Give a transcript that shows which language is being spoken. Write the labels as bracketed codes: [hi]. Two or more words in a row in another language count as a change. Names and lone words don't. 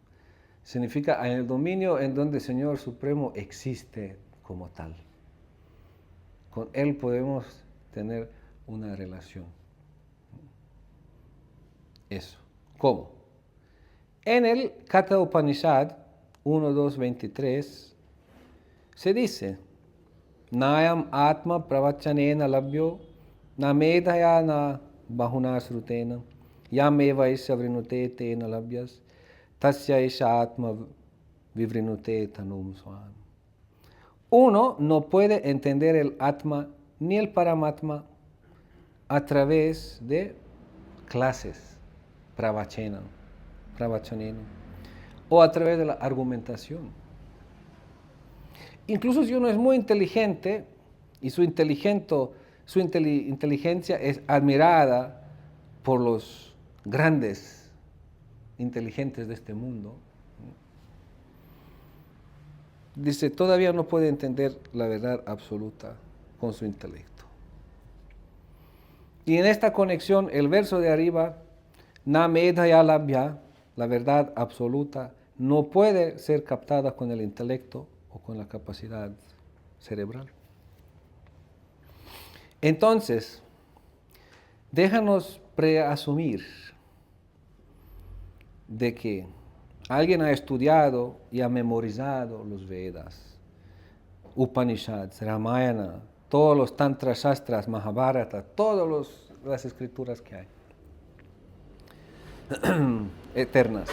[es] Significa en el dominio en donde el Señor Supremo existe como tal. Con Él podemos tener una relación. Eso. ¿Cómo? En el Katha Upanishad 1.2.23 se dice, [sa] Nayam Atma Pravachanena Labhyo Na Medhaya Na Bahuna Srutena Yam Eva Isya Vrinute Tena Labhyas Tasya Isha Atma Vivrinute Tanum Swan. [es] Uno no puede entender el Atma ni el Paramatma a través de clases, pravachanena, o a través de la argumentación. Incluso si uno es muy inteligente y su su inteligencia es admirada por los grandes inteligentes de este mundo. Dice, todavía no puede entender la verdad absoluta con su intelecto. Y en esta conexión, el verso de arriba, [sa] na medhaya labhya, [es] la verdad absoluta, no puede ser captada con el intelecto o con la capacidad cerebral. Entonces, déjanos preasumir de que alguien ha estudiado y ha memorizado los Vedas, Upanishads, Ramayana, todos los Tantra Shastras, Mahabharata, todas las escrituras que hay, eternas.